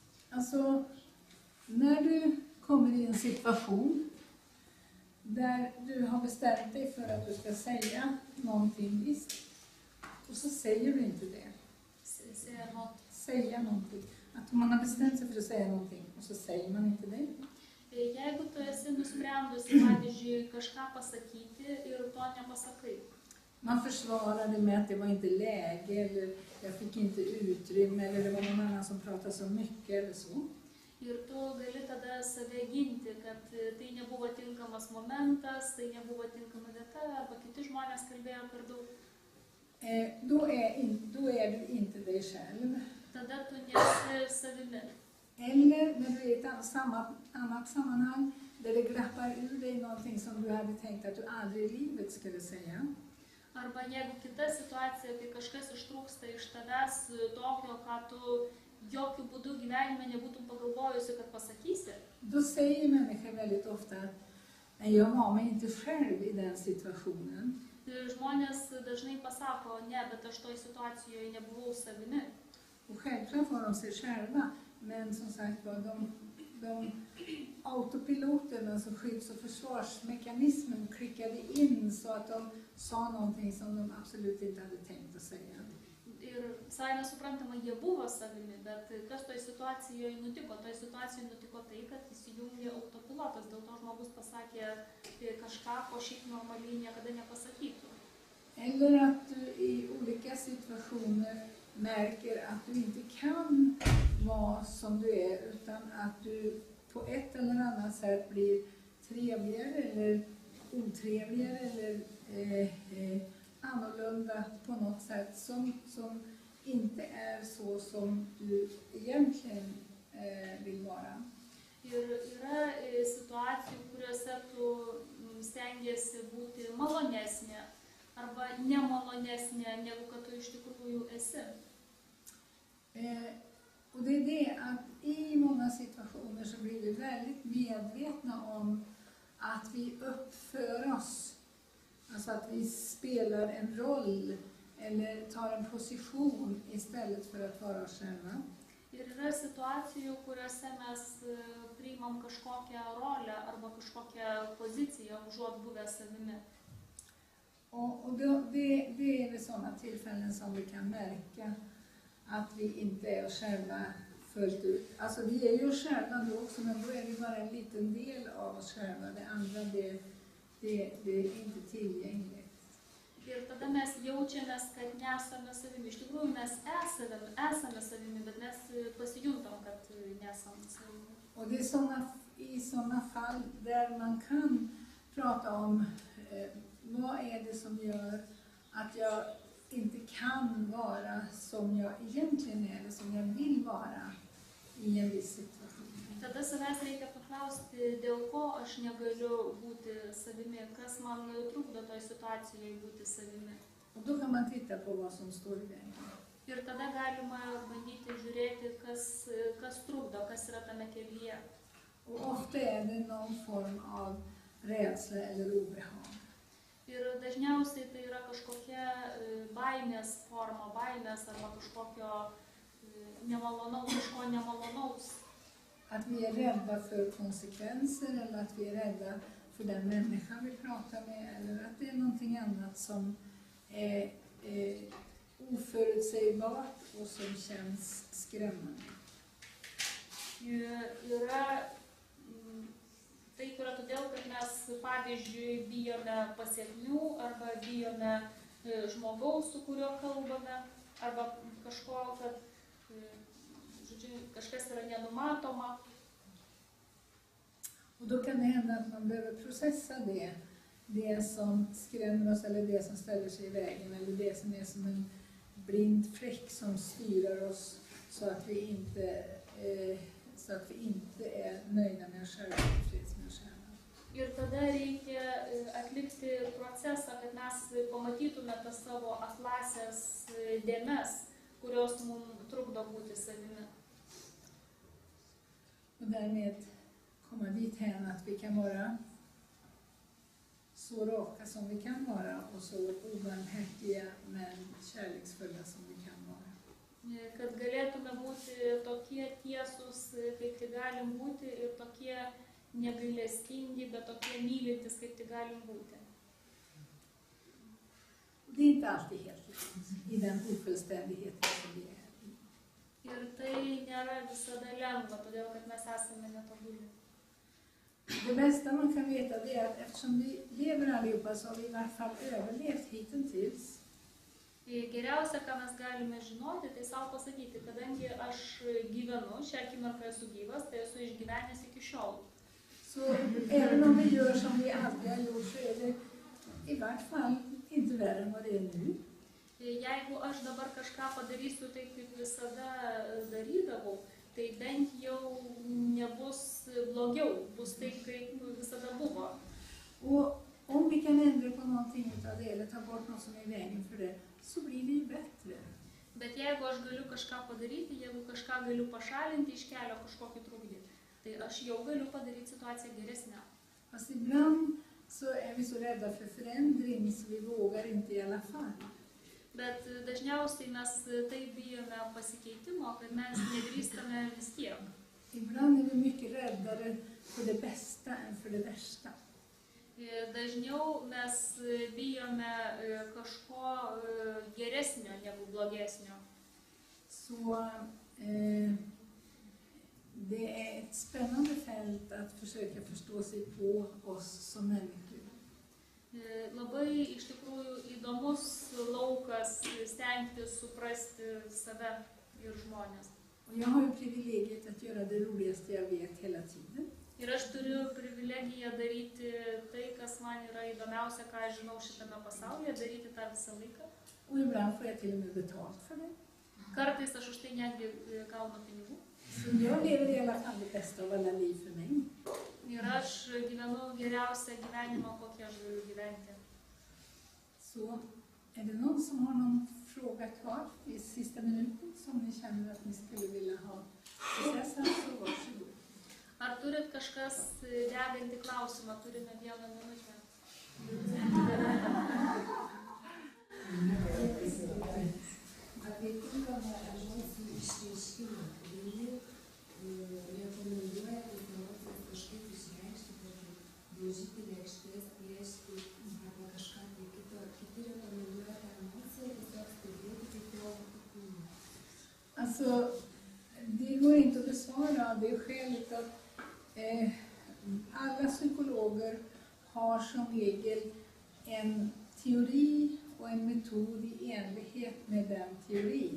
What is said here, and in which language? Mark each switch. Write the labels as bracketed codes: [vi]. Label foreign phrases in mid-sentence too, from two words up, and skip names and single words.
[sv] Alltså, när du kommer i en situation där du har bestämt dig för att du ska säga någonting visst, och så säger du inte det. Säga någonting. Att man har bestämt sig för att säga någonting och så säger man inte det. [lt] Jeigu tu esi nusprendusi, pavyzdžiui, kažką pasakyti ir to nepasakai. [sv] Man försvarar det med att det var inte läge, eller jag fick inte utrymme, eller det var någon annan som pratade så mycket eller så. [lt] Ir tu gali tada save ginti, kad tai nebuvo tinkamas momentas, tai nebuvo tinkama vieta, arba kiti žmonės kalbėjo per daug. [sv] Då är du inte dig själv. [lt] Tada tu nesi savimi. [sv] Eller när du är i ett annat sammanhang där det glappar ur dig någonting som du hade tänkt att du aldrig i livet skulle säga. [lt] Arba jeigu kita situacija, kai kažkas ištrūksta iš tavęs tokio, ką tu jokių būdų gyvenime nebūtum pagalvojusi, kad pasakysi. [sv] Då säger människor väldigt ofta att jag var mig inte själv i den situationen. [lt] Žmonės dažnai pasako, ne, bet aš toj situacijoje nebuvau savimi. [sv] Och självklart var de sig själva, men som sagt var de autopiloten, alltså skydds- och försvarsmekanismen klickade in så att de sa någonting som de absolut inte hade tänkt att säga. [lt] Ir savime suprantama, jie buvo savimi, bet kas toj situacijoje nutiko? Toj situacijoje nutiko tai, kad įsijungė autopilotas, dėl to žmogus pasakė kažką, ko šiaip normaliai niekada nepasakytų. [sv] Eller att du i olika situationer märker att du inte kan vara som du är, utan att du på ett eller annat sätt blir trevligare eller otrevligare eller annorlunda på något sätt som inte är så som du egentligen vill vara. [lt] Ir yra situacijų, kuriuose tu stengiasi būti malonesnė arba nemalonesnė, negu kad tu iš tikrųjų esi. [sv] Och det är det att i många situationer så blir vi väldigt medvetna om att vi uppför oss. Alltså att vi spelar en roll eller tar en position istället för att vara oss själva. [lt] Ir yra situacijų, kuriuose mes priimam kažkokią rolę arba kažkokią poziciją, užuot buvę savimi. [sv] Och det är vid sådana tillfällen som vi kan märka att vi inte är oss själva fullt ut. Alltså vi är ju oss själva då också, men då är vi bara en liten del av oss själva. Det andra det är inte tillgängligt. [lt] Ir tada mes jaučiamės, kad nesame savimi. Iš tikrųjų mes esame savimi, bet mes pasijuntam, kad nesame savimi. [sv] Och det är i sådana fall där man kan prata om vad är det som gör att jag inte kan vara som jag egentligen är, eller som jag vill vara i en viss situation. [lt] Tada savęs reikia paklausti, dėl ko aš negaliu būti savimi, kas man trukdo toj situacijoje būti savimi. [sv] Och då kan man titta på vad som står i vägen. [lt] Ir tada galima bandyti žiūrėti, kas trukdo, kas yra tame kelyje. [sv] Och ofta är det någon form av rädsla eller obehag. [lt] Ir dažniausiai tai yra kažkokia baimės forma, baimės arba kažkokio nemalonaus. [sv] Att vi är rädda för konsekvenser, eller att vi är rädda för den människa vi pratar med, eller att det är någonting annat som är oförutsägbart och som känns skrämmande. [lt] Yra taip yra todėl, kad mes, pavyzdžiui, bijome pasekmių arba bijome žmogaus, su kuriuo kalbame, arba kažko, kad kažkas yra nenumatoma. [sv] Och då kan det hända att man behöver processa det som skrämmer oss, eller det som ställer sig i vägen, eller det som är som en blind fläck som styr oss så att vi inte är nöjda med oss själva och tillfreds med oss själva. [lt] Ir tada reikia atlikti procesą, kad mes pamatytume tas savo aklasias dėmes, kurios mums trukdo būti savimi. [sv] Och därmed komma dit hän att vi kan vara så raka som vi kan vara och så obarmhärtiga men kärleksfulla som vi kan vara. [lt] Kad galėtume būti tokie tiesus, kaip tik galim būti, ir tokie negailestingi, bet tokie mylintis, kaip tik galim būti. [sv] Det är inte alltid helt lätt i den ofullständigheten som vi är i. [lt] Ir tai nėra visada lengva, todėl kad mes esame netobuli. [sv] Det bästa man kan veta det är att eftersom vi lever allihopa så har vi i alla fall överlevt hittills. [lt] Geriausia, ką mes galime žinoti, tai savo pasakyti, kadangi aš gyvenu, šią akimirką esu gyvas, tai esu išgyvenęs iki šiol. [sv] Så även om vi gör som vi alltid har gjort så är det i vart fall inte värre än vad det är nu. [lt] Jeigu aš dabar kažką padarysiu taip, kaip visada darydavau, tai bent jau nebus blogiau, bus taip, kaip visada buvo. [sv] Och om vi kan ändra på någonting av det eller ta bort något som är i vägen för det, så blir det ju bättre. [lt] Bet jeigu aš galiu kažką padaryti, jeigu kažką galiu pašalinti iš kelio kažkokį trukdį, tai aš jau galiu padaryti situaciją geresnę. [sv] Fast ibland så är vi så rädda för förändring så vi vågar inte i alla fall. [lt] Bet dažniausiai mes taip bijome pasikeitimo, kad mes nedrįstame vis tiek. [sv] Ibland är vi mycket räddare för det bästa än för det värsta. [lt] Dažniau mes bijome kažko geresnio negu blogesnio. [sv] Så det är ett spännande fält att försöka förstå sig på oss som människor. [lt] Labai iš tikrųjų įdomus laukas stengtis suprasti save ir žmonės. [sv] Och jag har ju privilegiet att göra det roligaste jag vet hela tiden. [lt] Ir aš turiu privilegiją daryti tai, kas man yra įdomiausia, ką aš žinau šitame pasaulyje, daryti tą visą laiką. [sv] Och ibland får jag till och med betalt för det. [lt] Kartais aš už tai netgi gaunu pinigų. [sv] Så jag lever i alla fall det bästa av alla liv för mig. [lt] Ir aš gyvenu geriausią gyvenimą, kokį aš galiu gyventi. [sv] Så är det någon som har någon fråga kvar i sista minuten som ni känner att ni skulle vilja ha processat, så varsågod. [lt] Ar turit kažkas degantį klausimą? Turime 1 minutę. Apie tinkamą emocijų išreiškimą, vieni rekomenduoja tas emocijas kažkaip išreikšti, daužyti lėkštės, piešti arba kažką tai kito. Kiti rekomenduoja tą emociją tiesiog stebėti kaip jo kūną. [sv] Alltså, det går inte att besvara av det skälet att alla psykologer har som regel en teori och en metod i enlighet med den teorin.